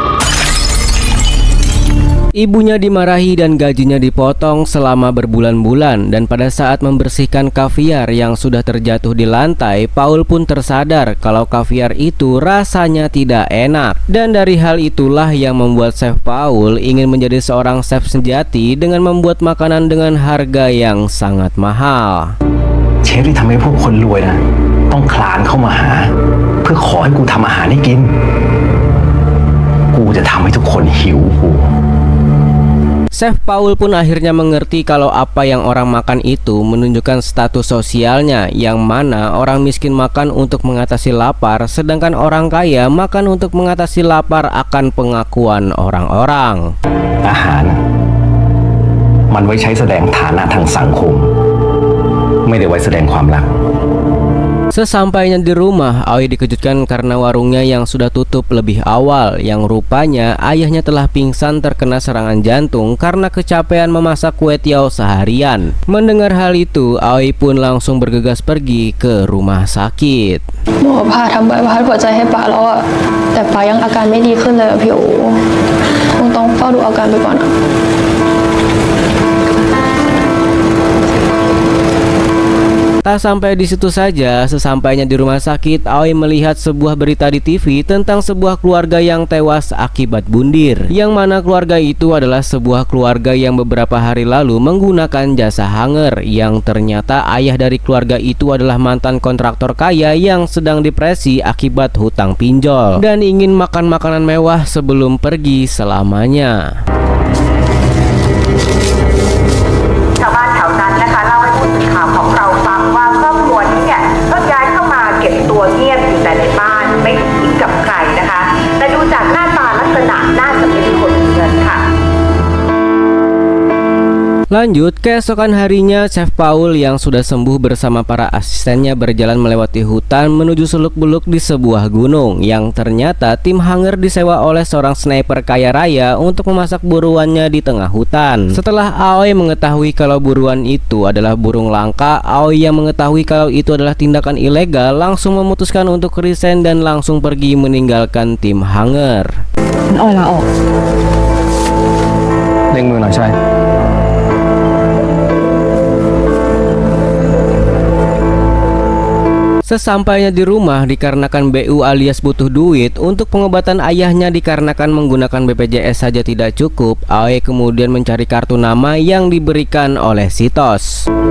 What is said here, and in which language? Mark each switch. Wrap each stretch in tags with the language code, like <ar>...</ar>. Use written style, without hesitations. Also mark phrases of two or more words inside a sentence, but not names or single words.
<id>Ibunya dimarahi dan gajinya dipotong selama berbulan-bulan, dan pada saat membersihkan kaviar yang sudah terjatuh di lantai, Paul pun tersadar kalau kaviar itu rasanya tidak enak. Dan dari hal itulah yang membuat Chef Paul ingin menjadi seorang chef sejati dengan membuat makanan dengan harga yang sangat mahal.</id> <th>เชฟที่ทำให้พวกคนรวยนะต้องคลานเข้ามาหาเพื่อขอให้กูทำอาหารให้กินกูจะทำให้ทุกคนหิวกู</th> <id>Chef Paul pun akhirnya mengerti kalau apa yang orang makan itu menunjukkan status sosialnya, yang mana orang miskin makan untuk mengatasi lapar, sedangkan orang kaya makan untuk mengatasi lapar akan pengakuan orang-orang.</id> <th>อาหารมันไว้ใช้แสดงฐานะทางสังคมไม่ได้ไว้แสดงความรัก</th> <id>Sesampainya di rumah, Aoi dikejutkan karena warungnya yang sudah tutup lebih awal, yang rupanya ayahnya telah pingsan terkena serangan jantung karena kecapean memasak kue tiao seharian. Mendengar hal itu, Aoi pun langsung bergegas pergi ke rumah sakit.</id> <th>หมอผ่าทำใบพัดหัวใจให้ป๋าแล้วอะแต่ป๋ายังอาการไม่ดีขึ้นเลยอะพี่โอคงต้องเฝ้าดูอาการไปก่อนอะ</th> <id>Tak sampai di situ saja, sesampainya di rumah sakit, Aoi melihat sebuah berita di TV tentang sebuah keluarga yang tewas akibat bundir. Yang mana keluarga itu adalah sebuah keluarga yang beberapa hari lalu menggunakan jasa hanger, yang ternyata ayah dari keluarga itu adalah mantan kontraktor kaya yang sedang depresi akibat hutang pinjol dan ingin makan makanan mewah sebelum pergi selamanya.</id> <th>ชาวบ้านแถวนั้นนะคะเล่าให้ผู้สื่อข่าวของเราฟังว่าครอบครัวนี้เนี่ยก็ย้ายเข้ามาเก็บตัวเงียบอยู่แต่ในบ้านไม่ถูกทิ้งกับใครนะคะแต่ดูจากหน้าตาลักษณะน่าจะเป็นคนมีเงินค่ะ</th> <id>Lanjut, keesokan harinya Chef Paul yang sudah sembuh bersama para asistennya berjalan melewati hutan menuju seluk-beluk di sebuah gunung, yang ternyata tim hanger disewa oleh seorang sniper kaya raya untuk memasak buruannya di tengah hutan. Setelah Aoi mengetahui kalau buruan itu adalah burung langka, Aoi yang mengetahui kalau itu adalah tindakan ilegal langsung memutuskan untuk resign dan langsung pergi meninggalkan tim hanger.</id> <th>อ้อยลาออก เร่งมือหน่อยใช่</th> <id>Sesampainya di rumah, dikarenakan BU alias butuh duit untuk pengobatan ayahnya dikarenakan menggunakan BPJS saja tidak cukup, Aoi kemudian mencari kartu nama yang diberikan oleh Sitos.</id>